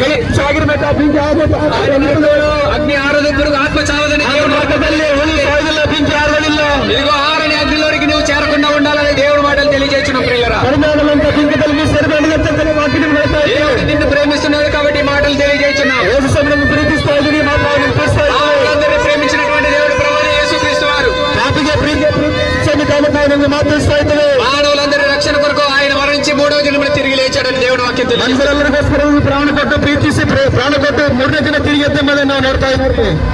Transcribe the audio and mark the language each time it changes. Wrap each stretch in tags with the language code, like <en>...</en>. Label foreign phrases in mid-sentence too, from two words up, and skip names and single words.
<te>అగ్ని ఆరదు, పురుగు ఆత్మ చావదని దేవుడు ఇదిగో ఆరని అగ్నిలోనికి నువ్వు చేరకుండా ఉండాలని దేవుడు మాటలు తెలియజేస్తున్న ప్రియులరా, నిన్ను ప్రేమిస్తున్నాడు కాబట్టి మాటలు తెలియజేస్తున్నావు. అందరినీ ప్రేమించినటువంటి దేవుడు ప్రభువైన యేసుక్రీస్తు వారు మానవులందరి రక్షణ కొరకు ఆయన మరణించి 3వ దినమున తిరిగి లేచాడని దేవుడు వాక్యం తెలియజేస్తున్నాడు.</te> <kn>ಪ್ರಾಣ ಕೊಟ್ಟು ಪ್ರೀತಿಸಿ ಪ್ರಾಣ ಕೊಟ್ಟು 3ನೇ ದಿನ ತಿರುಗಿ ಎದ್ದ ಮೇಲೆ ನಾವು ನೋಡ್ತಾ ಇದ್ದೀವಿ.</kn>